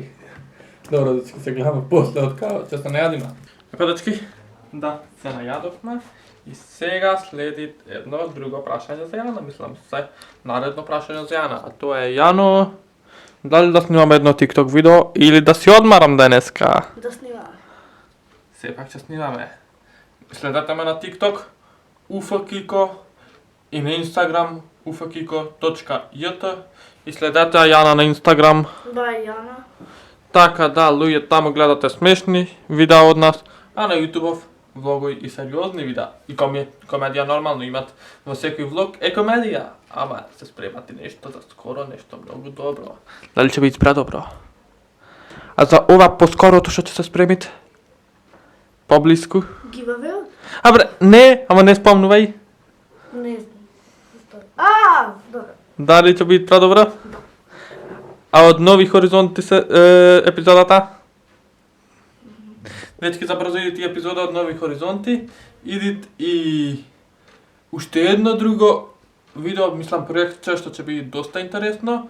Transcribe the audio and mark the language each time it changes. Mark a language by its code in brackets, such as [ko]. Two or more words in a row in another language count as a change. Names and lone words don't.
[mk] Добро, дечки, се гледаме после од као ќе се најадиме. Епа, дечки, да, се најадовме. И сега следи едно друго прашање за Јана, мислам, наредно прашање за Јана, а тоа е Јано, дали да снимам едно TikTok видео или да си одмарам денеска? Да снимам. Сепак ќе снимаме. Следете ме на TikTok, ufkiko и на Instagram ufkiko.jt и следете Јана на Instagram. Bye, Jana. Така да, луѓе таму гледате смешни видеа од нас, а на YouTube влогови и сериозни видеа. И комедија нормално имат во секој влог е комедија, ама се спремати нешто за скоро, нешто многу добро. Дали ќе биде предобро? А за ова поскорото што ќе се спремите? Поблиску? Giveaway? Абре, не, ама не спомнувај. Не знам. А, добро. Дали ќе биде предобро? А од Нови хоризонти се епизодата? Дечки, забрзо идите епизода од Нови хоризонти. Идит и уште едно друго видео, мислам проектче што ќе биде доста интересно.